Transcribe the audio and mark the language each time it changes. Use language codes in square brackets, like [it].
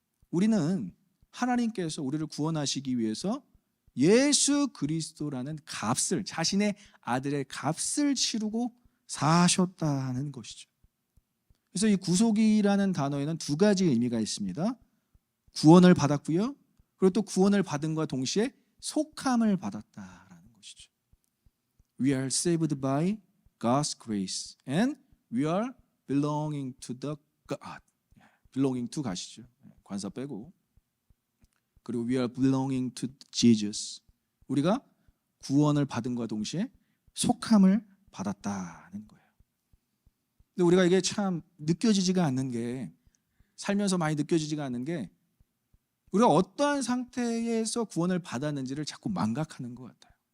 [ko] 우리는 하나님께서 우리를 구원하시기 위해서 예수 그리스도라는 값을, 자신의 아들의 값을 치르고 사셨다는 것이죠. 그래서 이 구속이라는 단어에는 두 가지 의미가 있습니다. 구원을 받았고요, 그리고 또 구원을 받은 것과 동시에 속함을 받았다라는 것이죠. [en] We are saved by God's grace and we are belonging to the God. belonging to [ko] 가시죠. 관사 빼고. 그리고 [en] we are belonging to Jesus. [ko] 우리가 구원을 받은 것과 동시에 속함을 받았다는 거예요. 근데 우리가 이게 참 느껴지지가 않는 게, 살면서 많이 느껴지지가 않는 게, 우리가 어떠한 상태에서 구원을 받았는지를 자꾸 망각하는 것 같아요.